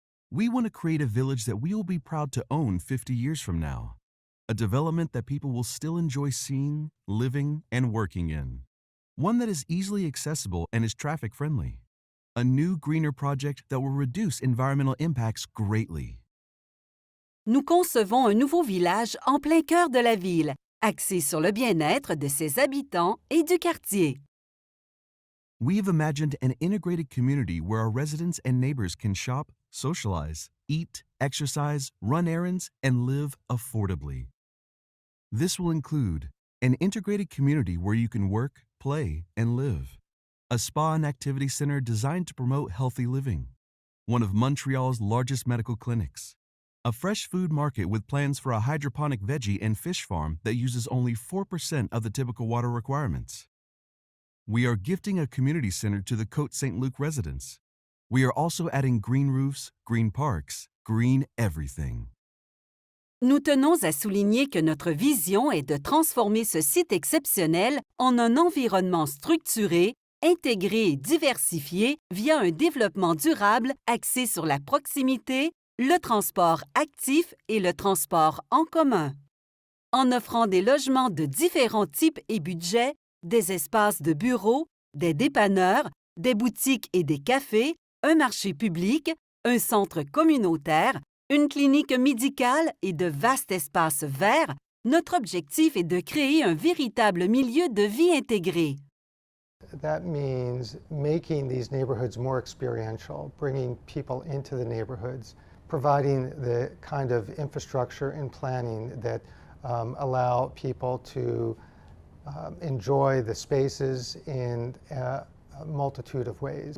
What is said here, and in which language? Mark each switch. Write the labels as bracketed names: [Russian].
[English] We want to create a village that we will be proud to own 50 years from now, a development that people will still enjoy seeing, living, and working in, one that is easily accessible and is traffic friendly, a new greener project that will reduce environmental impacts greatly. [French] Nous concevons un nouveau village en plein cœur de la ville, axé sur le bien-être de ses habitants et du quartier. [English] We have imagined an integrated community where our residents and neighbors can shop, socialize, eat, exercise, run errands, and live affordably. This will include an integrated community where you can work, play, and live, a spa and activity center designed to promote healthy living, one of Montreal's largest medical clinics, a fresh food market with plans for a hydroponic veggie and fish farm that uses only 4% of the typical water requirements. We are gifting a community center to the Côte Saint-Luc residents. We are also adding green roofs, green parks, green everything. [French] Nous tenons à souligner que notre vision est de transformer ce site exceptionnel en un environnement structuré, intégré et diversifié via un développement durable axé sur la proximité, le transport actif et le transport en commun. En offrant des logements de différents types et budgets, des espaces de bureaux, des dépanneurs, des boutiques et des cafés, un marché public, un centre communautaire, une clinique médicale et de vastes espaces verts, notre objectif est de créer un véritable milieu de vie intégré. [English] That means making these neighborhoods more experiential, bringing people into the neighborhoods, providing the kind of infrastructure and planning that allow people to enjoy the spaces in a multitude of ways.